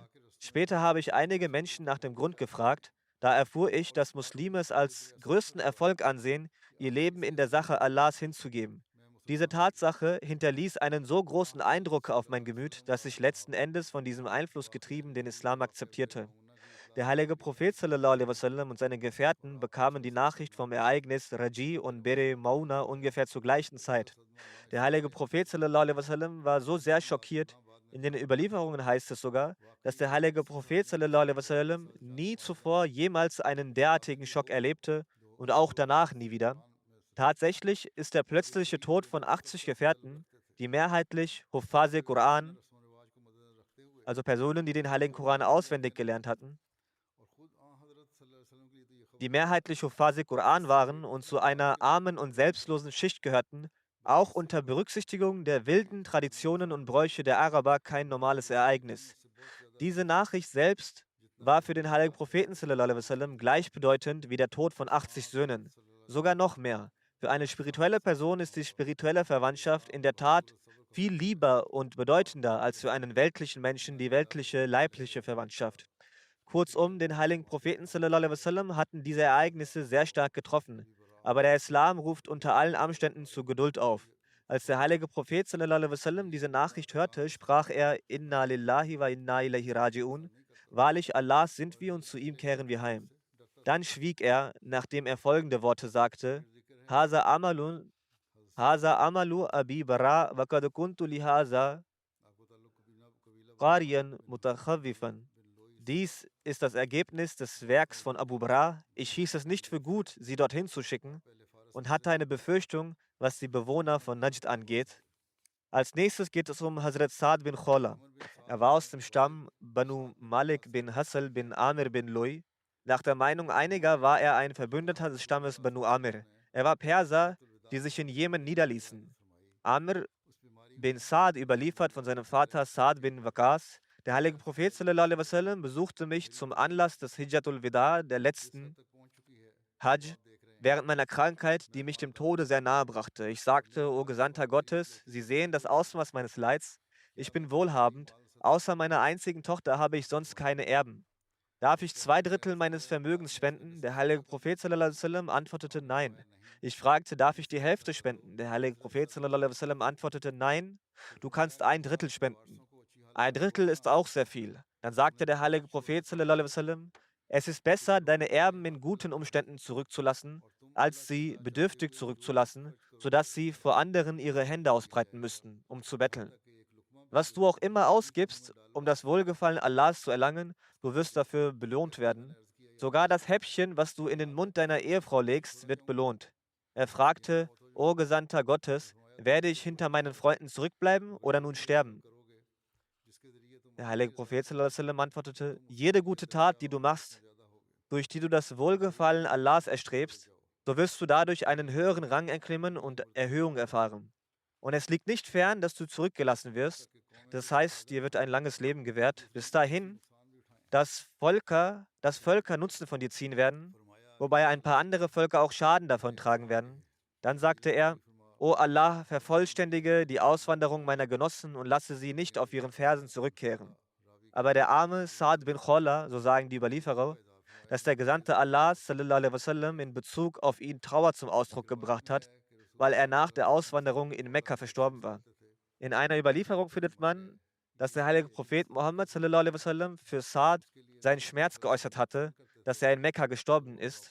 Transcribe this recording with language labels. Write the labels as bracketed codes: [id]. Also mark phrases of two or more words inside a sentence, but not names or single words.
[de] Später habe ich einige Menschen nach dem Grund gefragt. Da erfuhr ich, dass Muslime es als größten Erfolg ansehen, ihr Leben in der Sache Allahs hinzugeben. Diese Tatsache hinterließ einen so großen Eindruck auf mein Gemüt, dass ich letzten Endes von diesem Einfluss getrieben den Islam akzeptierte. Der heilige Prophet [ar] صلى الله عليه وسلم [de] und seine Gefährten bekamen die Nachricht vom Ereignis Raji und Bere Mauna ungefähr zur gleichen Zeit. Der heilige Prophet [ar] صلى الله عليه وسلم [de] war so sehr schockiert. In den Überlieferungen heißt es sogar, dass der heilige Prophet [ar] صلى الله عليه وسلم [de] nie zuvor jemals einen derartigen Schock erlebte und auch danach nie wieder. Tatsächlich ist der plötzliche Tod von 80 Gefährten, die mehrheitlich [ur] حفاظِ قرآن, [de] also Personen, die den heiligen Koran auswendig gelernt hatten, die mehrheitlich [ur] حفاظِ قرآن [de] waren und zu einer armen und selbstlosen Schicht gehörten, auch unter Berücksichtigung der wilden Traditionen und Bräuche der Araber kein normales Ereignis. Diese Nachricht selbst war für den heiligen Propheten [ar] صلى الله عليه وسلم [de] gleichbedeutend wie der Tod von 80 Söhnen, sogar noch mehr. Für eine spirituelle Person ist die spirituelle Verwandtschaft in der Tat viel lieber und bedeutender als für einen weltlichen Menschen die weltliche leibliche Verwandtschaft. Kurzum, den heiligen Propheten [ar] صلى الله عليه وسلم [de] hatten diese Ereignisse sehr stark getroffen. Aber der Islam ruft unter allen Umständen zu Geduld auf. Als der heilige Prophet [ar] صلى الله عليه وسلم [de] diese Nachricht hörte, sprach er: [ar] إنا لله وإنا إليه راجعون. [de] Wahrlich, Allahs sind wir und zu ihm kehren wir heim. Dann schwieg er, nachdem er folgende Worte sagte: [ar] هذا عمل، هذا عمل أبي براء وقد كنت لهذا كارها متخوفا. [de] Dies ist das Ergebnis des Werks von Abu Bara. Ich hieß es nicht für gut, sie dorthin zu schicken und hatte eine Befürchtung, was die Bewohner von Najd angeht. Als nächstes geht es um Hazrat Saad bin Khola. Er war aus dem Stamm Banu Malik bin Hassal bin Amir bin Lui. Nach der Meinung einiger war er ein Verbündeter des Stammes Banu Amir. Er war Perser, die sich in Jemen niederließen. Amr bin Saad überliefert von seinem Vater Saad bin Waqas: Der heilige Prophet [ar] صلى الله عليه وسلم [de] besuchte mich zum Anlass des Hijjatul Wida, der letzten Hajj, während meiner Krankheit, die mich dem Tode sehr nahe brachte. Ich sagte: O Gesandter Gottes, Sie sehen das Ausmaß meines Leids. Ich bin wohlhabend. Außer meiner einzigen Tochter habe ich sonst keine Erben. Darf ich 2 Drittel meines Vermögens spenden? Der heilige Prophet [ar] صلى الله عليه وسلم [de] antwortete: Nein. Ich fragte: Darf ich die Hälfte spenden? Der heilige Prophet [ar] صلى الله عليه وسلم [de] antwortete: Nein, du kannst 1 Drittel spenden. 1 Drittel ist auch sehr viel. Dann sagte der heilige Prophet [ar] صلى الله عليه وسلم: [de] Es ist besser, deine Erben in guten Umständen zurückzulassen, als sie bedürftig zurückzulassen, sodass sie vor anderen ihre Hände ausbreiten müssten, um zu betteln. Was du auch immer ausgibst, um das Wohlgefallen Allahs zu erlangen, du wirst dafür belohnt werden. Sogar das Häppchen, was du in den Mund deiner Ehefrau legst, wird belohnt. Er fragte: O Gesandter Gottes, werde ich hinter meinen Freunden zurückbleiben oder nun sterben? Der heilige Prophet [ar] صلى الله عليه وسلم [de] antwortete: Jede gute Tat, die du machst, durch die du das Wohlgefallen Allahs erstrebst, so wirst du dadurch einen höheren Rang erklimmen und Erhöhung erfahren. Und es liegt nicht fern, dass du zurückgelassen wirst. Das heißt, dir wird ein langes Leben gewährt, bis dahin, dass Völker Nutzen von dir ziehen werden, wobei ein paar andere Völker auch Schaden davon tragen werden. Dann sagte er: O Allah, vervollständige die Auswanderung meiner Genossen und lasse sie nicht auf ihren Fersen zurückkehren. Aber der arme Saad bin Kholla, so sagen die Überlieferer, dass der Gesandte Allah [ar] صلى الله عليه وسلم [de] in Bezug auf ihn Trauer zum Ausdruck gebracht hat, weil er nach der Auswanderung in Mekka verstorben war. In einer Überlieferung findet man, dass der heilige Prophet Muhammad [ar] صلى الله عليه وسلم [de] für Saad seinen Schmerz geäußert hatte, dass er in Mekka gestorben ist.